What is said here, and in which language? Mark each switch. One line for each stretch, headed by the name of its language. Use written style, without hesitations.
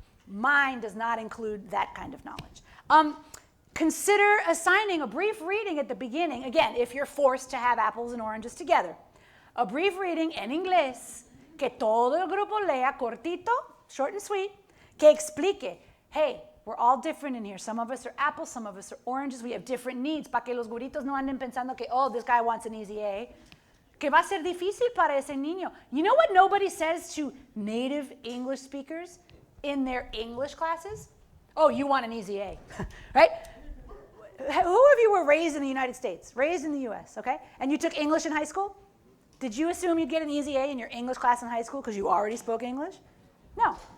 English: Mine does not include that kind of knowledge. Consider assigning a brief reading at the beginning, again, if you're forced to have apples and oranges together. A brief reading
Spanish: en inglés, que todo el grupo lea cortito,
English: short and sweet,
Spanish: que explique,
English: hey, we're all different in here. Some of us are apples, some of us are oranges. We have different needs,
Spanish: para que los güeritos no anden pensando que,
English: oh, this guy wants an easy A.
Spanish: Que va a ser difícil para ese niño.
English: You know what nobody says to native English speakers in their English classes? Oh, you want an easy A, right? Who of you were raised in the United States, raised in the US, okay? And you took English in high school? Did you assume you'd get an easy A in your English class in high school because you already spoke English? No.